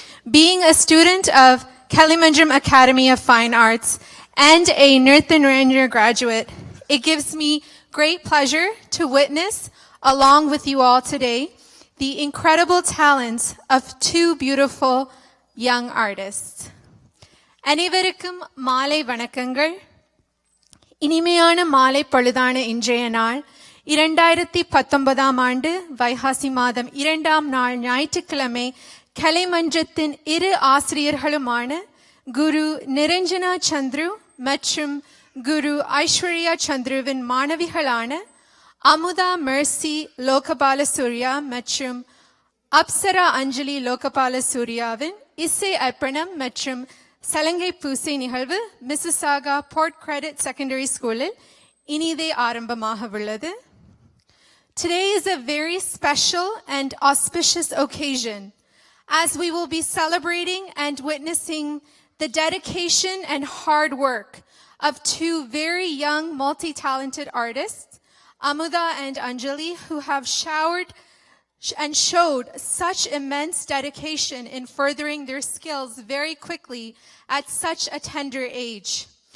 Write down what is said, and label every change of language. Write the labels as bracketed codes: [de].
[en] Being a student of Kalimandram Academy of Fine Arts and a Nirtha Narendra graduate, it gives me great pleasure to witness, along with you all today, the incredible talents of two beautiful young artists. [ta] Anevarukkum Maalai Vanakangal. இனிமையான மாலை பொழுதான இன்றைய நாள் 2019 ஆண்டு வைகாசி மாதம் 2ஆம் நாள் ஞாயிற்றுக்கிழமை கலைமன்றத்தின் இரு ஆசிரியர்களுமான குரு நிரஞ்சனா சந்துரு மற்றும் குரு ஐஸ்வர்யா சந்துருவின் மாணவிகளான அமுதா மெர்சி லோகபால சூர்யா மற்றும் அப்சரா அஞ்சலி லோகபால சூர்யாவின் இசை அர்ப்பணம் மற்றும் சலங்கை பூசை நிகழ்வு மிசிசாகா போர்ட் கிரெடிட் செகண்டரி ஸ்கூலில் இனிதே ஆரம்பமாக உள்ளது. [en] Today is a very special and auspicious occasion as we will be celebrating and witnessing the dedication and hard work of two very young multi-talented artists, Amuda and Anjali, who have showed such immense dedication in furthering their skills very quickly at such a tender age.